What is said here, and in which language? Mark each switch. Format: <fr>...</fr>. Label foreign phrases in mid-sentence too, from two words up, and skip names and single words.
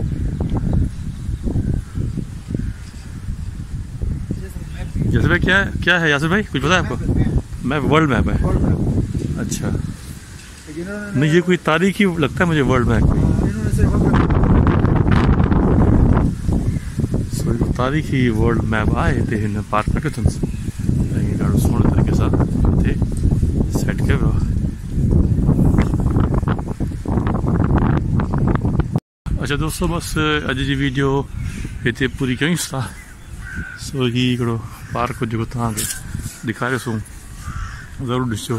<hi>यासिर भाई क्या है यासिर भाई, कुछ पता है आपको? मैप, वर्ल्ड मैप है। अच्छा, नहीं ये कोई तारीखी लगता है मुझे वर्ल्ड मैप।</hi> <sd>सो तारीखी वर्ल्ड मैप आहे हिते हिन पार्क में कयो अथनि। ऐं ॾाढो सुहिणे तरीक़े सां हिते सेट कयो वियो आहे। अच्छा दोस्तों, बसि अॼु जी वीडियो हिते पूरी कयूंसि था। सो ही हिकिड़ो पार्क जेको तव्हांखे ॾेखारियोसीं, ज़रूरु ॾिसो।</sd>